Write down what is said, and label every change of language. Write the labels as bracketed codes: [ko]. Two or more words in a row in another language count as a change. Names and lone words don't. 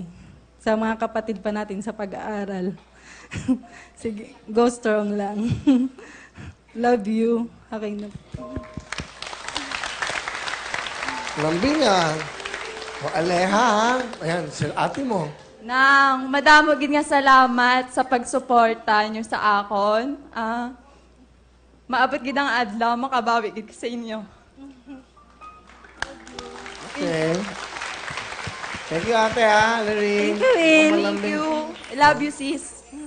[tl] Sa mga kapatid pa natin sa pag-aaral. [en] Sige, go strong lang. Love you. Okay na. [tl] Lambing ah. O Aleha ha. Ayan, si ate mo. [hil] Nang madamo gid nga salamat sa pagsuporta niyo sa akon. Maabot gid ang adlaw makabawi gid sa inyo. [en] Okay. Thank you ate ha, Larry. Thank you, Win. Thank you. I love you, sis.